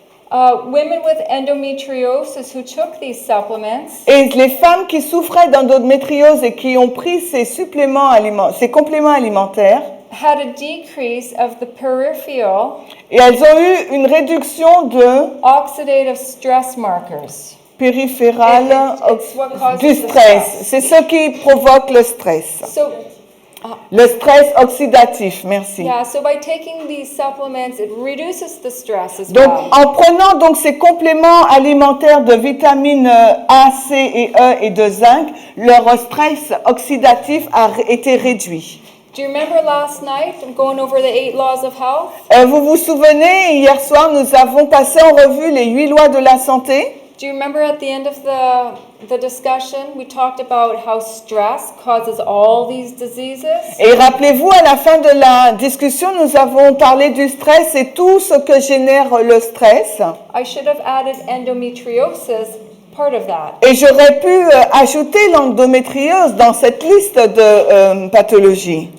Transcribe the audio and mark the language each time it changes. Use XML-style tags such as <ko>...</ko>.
<en>Women with endometriosis who took these supplements</en> <fr>et les femmes qui souffraient d'endométriose et qui ont pris ces compléments alimentaires,</fr> <en>had a decrease of the peripheral</en> <fr>et elles ont eu une réduction de</fr> <en>oxidative stress markers.</en> <fr>périphérale</fr> <en>It's what causes</en> <fr>du</fr> <en>the stress.</en> <fr>stress. C'est ce qui provoque le stress.</fr> <en>So</en> <fr>Le stress oxydatif, merci.</fr> <en>Yeah, so by taking these supplements, it reduces the stress as</en> <fr>Donc,</fr> <en>well.</en> <fr>en prenant donc ces compléments alimentaires de vitamines A, C et E et de zinc, leur stress oxydatif a été réduit.</fr> <en>Do you remember last night, I'm going over the 8 laws of health?</en> <fr>Vous vous souvenez, hier soir, nous avons passé en revue les 8 lois de la santé.</fr> <en>Do you remember at the end of the discussion, we talked about how stress causes all these diseases?</en> <fr>Et rappelez-vous, à la fin de la discussion, nous avons parlé du stress et tout ce que génère le stress.</fr> <en>I should have added endometriosis, part of that.</en> <fr>Et j'aurais pu ajouter l'endométriose dans cette liste de pathologies.</fr>